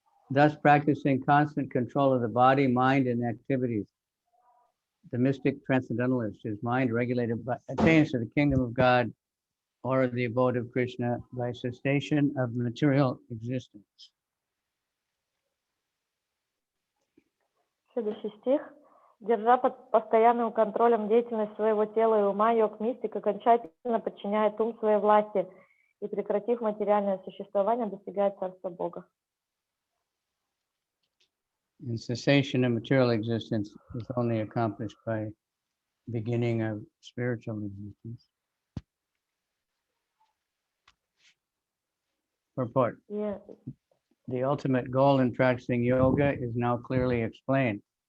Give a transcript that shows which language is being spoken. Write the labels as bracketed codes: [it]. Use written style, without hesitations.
[en] Thus practicing constant control of the body, mind, and activities, the mystic transcendentalist, his mind regulated by attains to the kingdom of God or the abode of Krishna by cessation of material existence. [ru] Следующий стих. Держа под постоянным контролем деятельность своего тела и ума, йог-мистик окончательно подчиняет ум своей власти и, прекратив материальное существование, достигает Царства Бога. [en] And cessation of material existence is only accomplished by beginning of spiritual existence. Purport. [ru] И [en] The ultimate goal in practicing yoga is now clearly explained.